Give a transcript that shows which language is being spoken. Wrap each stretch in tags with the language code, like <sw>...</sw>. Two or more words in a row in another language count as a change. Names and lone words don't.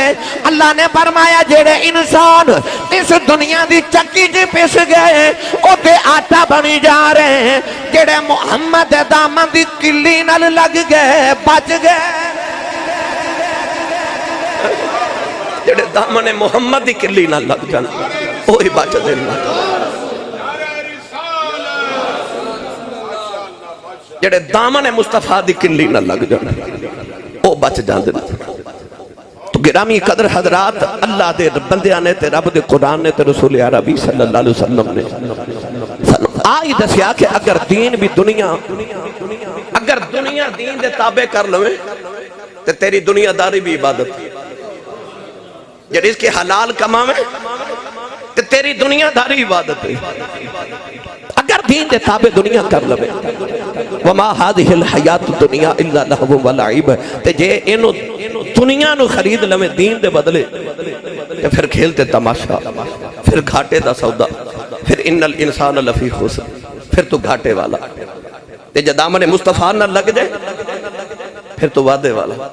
<pa>اللہ نے فرمایا جیہڑے انسان اس دنیا دی چکی چ پس گئے اوتے آٹا بنی جا رہے ہیں، جیہڑے محمد دامن دی کلی نال لگ گئے بچ گئے، جیہڑے دامن محمد دی کلی نال لگ جان او ہی بچدے نے، جیہڑے دامن مصطفیٰ دی کلی نال لگ جان او بچ جاندے نے. تو گرامی قدر حضرات اللہ دے بندیاں نے تے رب دے قرآن نے تے رسول عربی</pa> <ar>صلى الله عليه وسلم</ar> <pa>نے آئی دسیا کہ اگر دین بھی دنیا دین دے تابع کر لوے تے تیری دنیاداری بھی عبادت، جیہڑی اسکے حلال کماوے تے تیری دنیاداری عبادت ہے. اگر دین دے تابع دنیا کر لوے</pa> <ar>وما هذه الحياة دنيا إلا لهو و لعب,</ar> <pa>تے جے انوں دنیا نوں خرید لوے دین دے بدلے تے پھر کھیڈ تے تماشا، پھر گھاٹے دا سودا، پھر</pa> <ar>إن الإنسان لفي خسر,</ar> <pa>پھر تو گھاٹے والا. تے جے دامن مصطفیٰ نہ لگ جائے پھر تو وعدے والا.</pa>